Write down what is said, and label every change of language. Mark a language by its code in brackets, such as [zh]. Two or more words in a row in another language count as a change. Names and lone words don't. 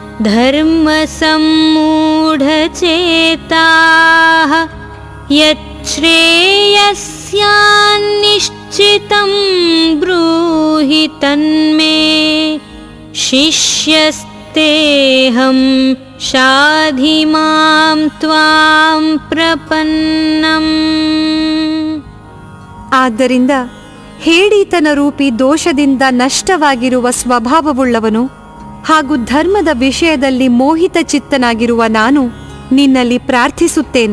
[sa] धर्मसम्मूढचेताः यच्छ्रेयस्यान्निश्चितं ब्रूहि तन्मे शिष्यस्तेऽहं शाधि मां त्वां ಪ್ರಪನ್ನಂ. [kn] ಆದ್ದರಿಂದ ಹೇಡಿತನ ರೂಪಿ ದೋಷದಿಂದ ನಷ್ಟವಾಗಿರುವ ಸ್ವಭಾವವುಳ್ಳವನು ಹಾಗೂ ಧರ್ಮದ ವಿಷಯದಲ್ಲಿ ಮೋಹಿತ ಚಿತ್ತನಾಗಿರುವ ನಾನು ನಿನ್ನಲ್ಲಿ ಪ್ರಾರ್ಥಿಸುತ್ತೇನೆ.